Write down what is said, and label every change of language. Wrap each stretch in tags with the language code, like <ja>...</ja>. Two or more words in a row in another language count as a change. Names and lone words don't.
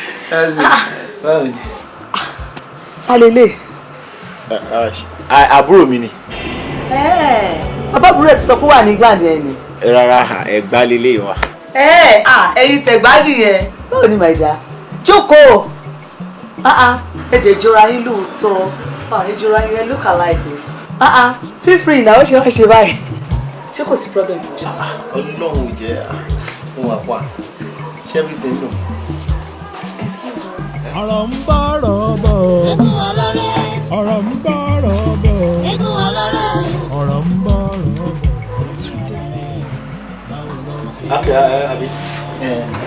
<yo>Báwo ni? Ta lelé? A, a, a, àbúrò mi ni. Ẹ, bàbá àbúrò ẹ̀ ti sọ pé ó wà ní England yẹn ni. Rárá, Ẹ̀gbá lelé wa. Ẹ, à, ẹ̀yin tẹ̀gbá nìyẹn. Báwo ni,</yo> <en>my dear?</en> <yo>Jókòó. Ah, ah, ẹ jẹ́ jọra yín lóòótọ́. Ah, ẹ jọra yín, ẹ</yo> <en>look alike.</en> <yo>Ah, ah,</yo> <en>feel free now,</en> <yo>ó ṣe wá ṣe báyìí. Ṣé kò sí problem? Ah, ah, Ọlọ́run ò jẹ́, ah, mo wà pa. Ṣé everything nù? Excuse me. Ọ̀rọ̀ ń bọ̀, ọ̀rọ̀ bọ̀. Eégún aláré. Ọ̀rọ̀ ń bọ̀, ọ̀rọ̀ bọ̀. Eégún aláré. Ọ̀rọ̀ ń bọ̀, ọ̀rọ̀ bọ̀. Túndé. Okay, uh, Abi. Eh.</yo>